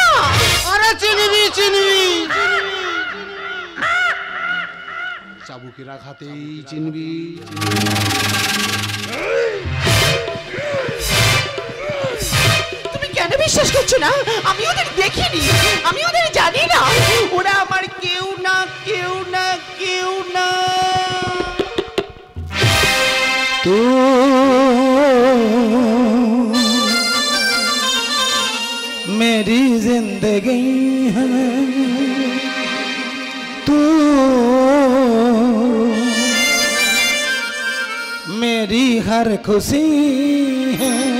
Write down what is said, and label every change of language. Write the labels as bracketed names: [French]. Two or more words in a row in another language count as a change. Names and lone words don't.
[Bangla] আরে চিনিবি চিনিবি, চাবুকের আঘাতেই চিনবি। তুমি কেন বিশ্বাস করছো না? আমি ওদের দেখিনি, আমি ওদের জানি না। ওরা আমার কেউ না, কেউ না, কেউ না। [Hindi] तू मेरी जिंदगी है, तू मेरी हर खुशी है,